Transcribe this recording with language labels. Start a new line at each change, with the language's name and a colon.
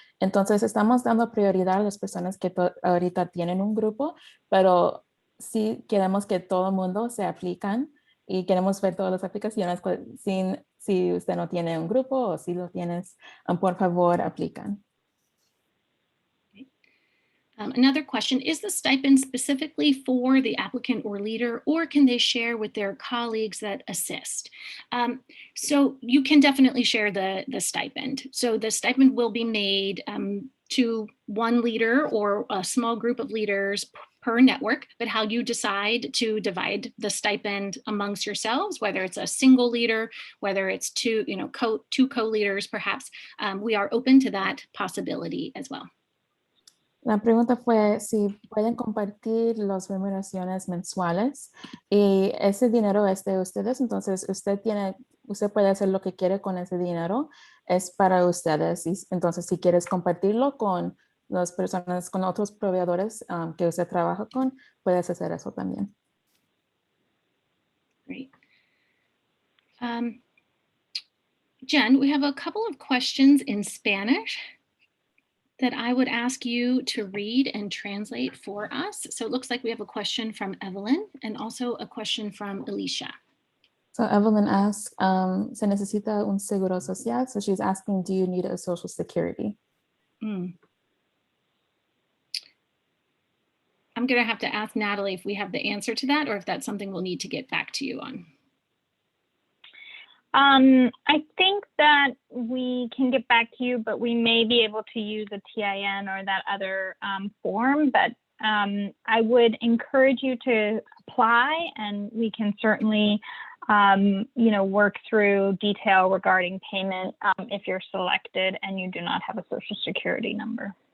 Spanish: Entonces estamos dando prioridad a las personas que ahorita tienen un grupo, pero sí queremos que todo el mundo se aplican y queremos ver todas las aplicaciones si usted no tiene un grupo o si lo tienes, por favor, aplican.
English: Another question, is the stipend specifically for the applicant or leader, or can they share with their colleagues that assist? So you can definitely share the stipend. So the stipend will be made to one leader or a small group of leaders per network, but how you decide to divide the stipend amongst yourselves, whether it's a single leader, whether it's two co-leaders, perhaps, we are open to that possibility as well.
Spanish: La pregunta fue si pueden compartir las remuneraciones mensuales y ese dinero es de ustedes, entonces usted puede hacer lo que quiere con ese dinero, es para ustedes. Y entonces si quieres compartirlo con las personas, con otros proveedores que usted trabaja con, puedes hacer eso también.
English: Great. Jen, we have a couple of questions in Spanish that I would ask you to read and translate for us. So it looks like we have a question from Evelyn and also a question from Alicia. So Evelyn asks,
Spanish: ¿se necesita un seguro social?
English: So she's asking, do you need a social security? I'm going to have to ask Natalie if we have the answer to that or if that's something we'll need to get back to you on. I think that we can get back to you, but we may be able to use a TIN or that other form, but I would encourage you to apply and we can certainly, work through detail regarding payment if you're selected and you do not have a social security number.